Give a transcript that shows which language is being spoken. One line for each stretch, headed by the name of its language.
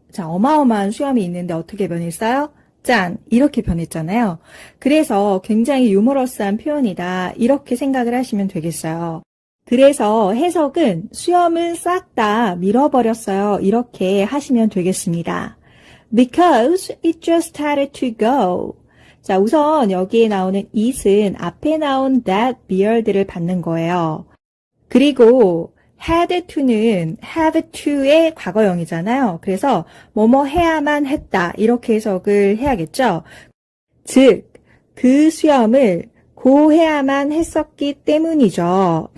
Korean: 자, 어마어마한 수염이 있는데 어떻게 변했어요? 짠! 이렇게 변했잖아요. 그래서 굉장히 유머러스한 표현이다. 이렇게 생각을 하시면 되겠어요. 그래서 해석은 수염은 싹 다 밀어버렸어요. 이렇게 하시면 되겠습니다.
English: Because it just started to go.
Korean: 자, 우선 여기에 나오는 it은 앞에 나온
English: that beard
Korean: 를 받는 거예요. 그리고 had to는 have to의 과거형이잖아요. 그래서 뭐뭐 해야만 했다 이렇게 해석을 해야겠죠. 즉, 그 수염을 고해야만 했었기 때문이죠.